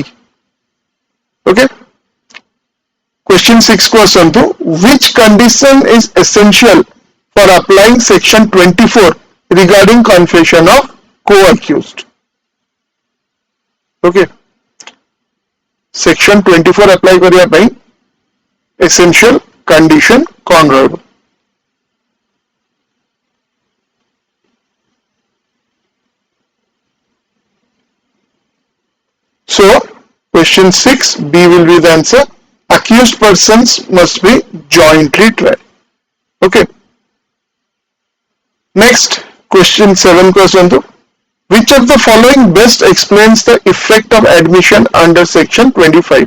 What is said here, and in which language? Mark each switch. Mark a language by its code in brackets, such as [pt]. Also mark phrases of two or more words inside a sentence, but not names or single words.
[en] Okay, question 6 question to which condition is essential for applying section 24 regarding confession of co-accused? [hi] Okay, [en] section 24 apply [hi] करिया पाई [en] essential condition [hi] कौन रहेगा? [en] So question 6 B will be the answer. Accused persons must be jointly tried. Okay, next question 7 question to which of the following best explains the effect of admission under section 25?